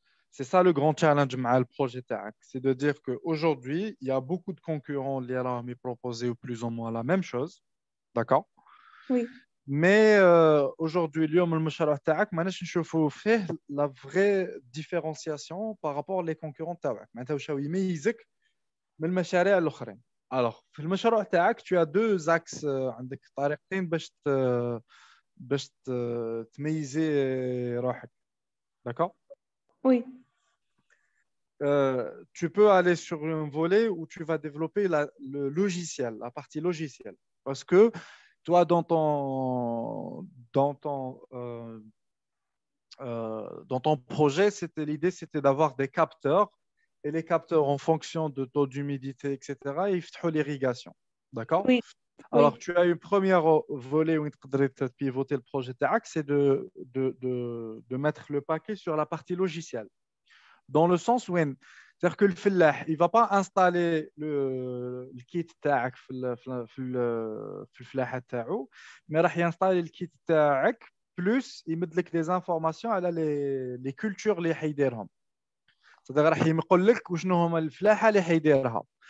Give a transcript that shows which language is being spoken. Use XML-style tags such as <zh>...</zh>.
<fr>C'est ça le grand challenge avec le projet TAC, c'est de dire qu'aujourd'hui, il y a beaucoup de concurrents qui ont proposé plus ou moins la même chose, d'accord? Oui. Mais aujourd'hui,</fr> <ar>اليوم المشروع تاعك ماناش نشوفوا فيه</ar> <fr>la vraie différenciation par rapport aux concurrents</fr> <ar>تاعك. معناتها واش هو يميزك من المشاريع الأخرين.</ar> <fr>Alors,</fr> <ar>في المشروع تاعك,</ar> <fr>tu as deux axes,</fr> <ar>عندك طريقتين باش تميزي روحك.</ar> <fr>D'accord? Oui. Tu peux aller sur un volet où tu vas développer le logiciel, la partie logicielle. Parce que toi, dans ton projet, l'idée, c'était d'avoir des capteurs. Et les capteurs, en fonction de taux d'humidité, etc., ils font l'irrigation. D'accord? Oui. Alors, Oui. tu as une première volet où tu peux pivoter le projet TAC, c'est de mettre le paquet sur la partie logicielle. Dans le sens où, c'est-à-dire que le fellah, il ne va pas installer le kit</fr> <ar>تاعك في الفلاحة تاعو,</ar> <fr>mais</fr> <ar>راح ينستالي</ar> <fr>le kit تاعك plus</fr> <ar>يمد لك</ar> <fr>des informations على les cultures</fr> <ar>اللي حيديرهم.</ar> <fr>c'est-à-dire</fr> <ar>راح يقول لك وشنو هما الفلاحة اللي حيديرها.</ar>